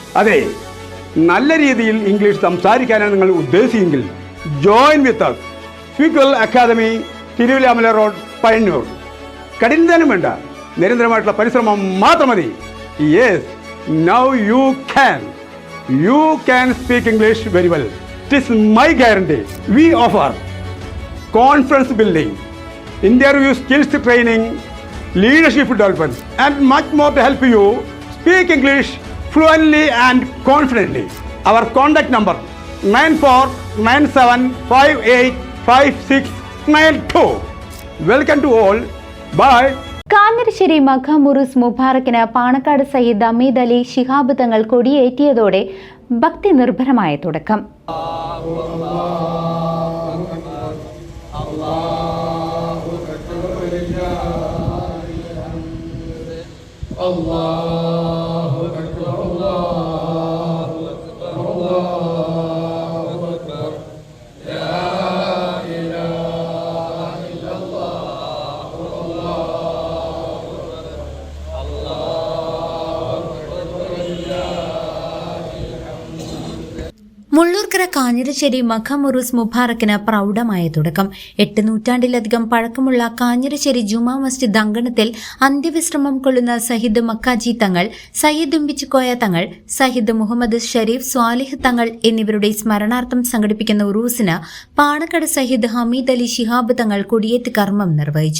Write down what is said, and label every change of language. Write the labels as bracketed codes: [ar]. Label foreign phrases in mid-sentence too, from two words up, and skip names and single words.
[ml] അതെ, നല്ല രീതിയിൽ ഇംഗ്ലീഷ് സംസാരിക്കാനാണ് നിങ്ങൾ ഉദ്ദേശിച്ചെങ്കിൽ [en] join with us. [ml] സ്പീക്കർ അക്കാദമി, തിരുവില്ലാമല റോഡ്, പയ്യന്നൂർ. കഠിനം വേണ്ട, നിരന്തരമായിട്ടുള്ള പരിശ്രമം മാത്രം മതി. [en] യെസ്, Now you can speak English very well. It is my guarantee. We offer confidence building, interview skills training, leadership development, and much more to help you speak English fluently and confidently. Our contact number 9497585692. Welcome to all. Bye. [ml] കാഞ്ഞിരശ്ശേരി മഖാം ഉറൂസ് മുബാറക്കിന് പാണക്കാട് സയ്യിദ് അമീദ് അലി ശിഹാബ് തങ്ങൾ കൊടിയേറ്റിയതോടെ ഭക്തി നിർഭരമായ തുടക്കം. [ar] الله أكبر، الله أكبر، الله أكبر، لا إله إلا الله، الله أكبر، الله أكبر, [ml] മുള്ളൂർക്കര കാഞ്ഞിരശ്ശേരി മഖാം ഉറൂസ് മുബാറക്കിന് പ്രൗഢമായ തുടക്കം. 8 നൂറ്റാണ്ടിലധികം പഴക്കമുള്ള കാഞ്ഞിരശ്ശേരി ജുമാ മസ്ജിദ് അങ്കണത്തിൽ അന്ത്യവിശ്രമം കൊള്ളുന്ന സയ്യിദ് മക്കാജി തങ്ങൾ, സയ്യിദ് ഉമ്പിച്ചിക്കോയ തങ്ങൾ, സയ്യിദ് മുഹമ്മദ് ഷരീഫ് സ്വാലിഹ് തങ്ങൾ എന്നിവരുടെ സ്മരണാർത്ഥം സംഘടിപ്പിക്കുന്ന ഉറൂസിന് പാണക്കാട് സയ്യിദ് ഹമീദ് അലി ശിഹാബ് തങ്ങൾ കൊടിയേറ്റ് കർമ്മം നിർവഹിച്ചു.